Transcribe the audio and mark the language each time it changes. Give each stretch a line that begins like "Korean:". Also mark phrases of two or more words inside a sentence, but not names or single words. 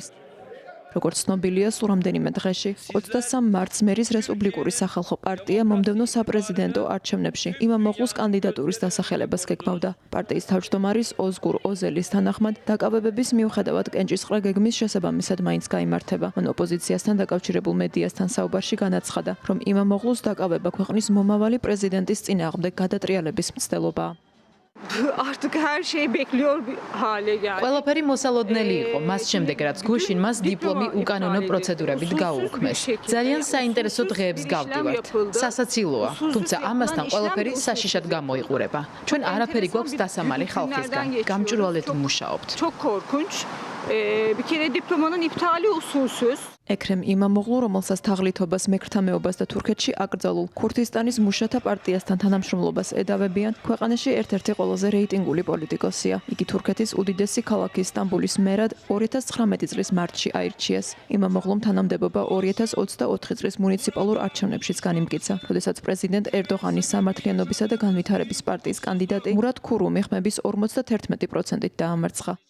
Georgian: როგორც ცნობილია, სულ რამდენიმე დღეში 23 მარტს მერის რესპუბლიკური სახალხო პარტია მომდევნო საპრეზიდენტო არჩევნებში იმამოღლუს კანდიდატურის დასახელებას გეგმავდა. პარტიის თავმჯდომარის ოზგურ ოზელის თანახმად დაკავებების მიუხედავად კენჭისყრა გეგმის შესაბამისად მაინც გაიმართება. მან ოპოზიციასთან დაკავშირებულ მედიასთან საუბარში განაცხადა, რომ იმამოღლუს დაკავება ქვეყნის მომავალი პრეზიდენტის წინააღმდეგ გადატრიალების მცდელობაა.
Turkish: Artık her şey bekliyor bir hale geldi.
Georgian: ყველაფერი მოსალოდნელი იყო, მას შემდეგ რაც გუშინ მას დიპლომი უკანონო პროცედურებით გაუქმეს. ძალიან საინტერესო დღეებს გავდივართ. სასაცილოა, თუმცა ამასთან ყველაფერი საშიშად გამოიყურება. ჩვენ არაფერი გვაქვს დასამალი ხალხისგან. გამჭვირვალედ ვმუშაობთ.
Turkish: Çok korkunç. Bir kere diplomanın iptali usulsüz.
Georgian: ექრემ იმამოღლუ, რომელსაც თაღლითობას, მექრთამეობას და თურქეთში აკრძალულ ქურთისტანის მუშათა პარტიასთან თანამშრომლობას ედავებიან, ქვეყანაში ერთ-ერთი ყველაზე რეიტინგული პოლიტიკოსია. იგი თურქეთის უდიდესი ქალაქის სტამბოლის მერად 2019 წლის მარტში აირჩიეს. იმამოღლუმ თანამდებობა 2024 წლის მუნიციპალურ არჩევნებშიც განიმტკიცა, როდესაც პრეზიდენტ ერდოღანის სამართლიანობისა და განვითარების პარტიის კანდიდატი მურად ქურუმი ხმების 51%-ით დაამარცხა.